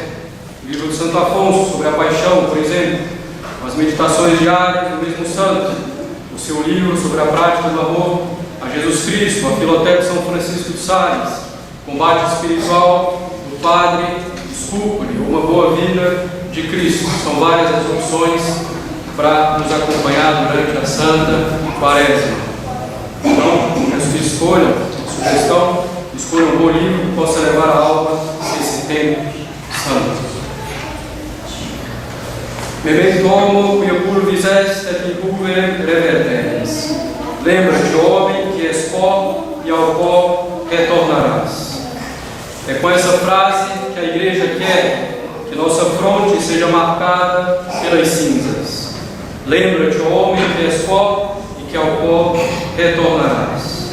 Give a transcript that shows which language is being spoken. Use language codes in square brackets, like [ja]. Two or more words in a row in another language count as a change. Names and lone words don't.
[pt] O livro de Santo Afonso, sobre a paixão, por exemplo, as meditações diárias do mesmo santo, o seu livro sobre a prática do amor a Jesus Cristo, a Filoteca de São Francisco de Sales, combate espiritual do Padre Escúpule, uma boa vida de Cristo. São várias as opções para nos acompanhar durante a Santa Quaresma. Então, peço que escolham, sugestão, escolham um bom livro que possa levar a alma esse tempo santo. [la] Memento homo, quia pulvis est et in pulverem reverteris. [pt] Lembra-te, homem, que és pó e ao pó retornarás. É com essa frase que a Igreja quer que nossa fronte seja marcada pelas cinzas. Lembra-te, homem, que és pó e que ao pó retornarás.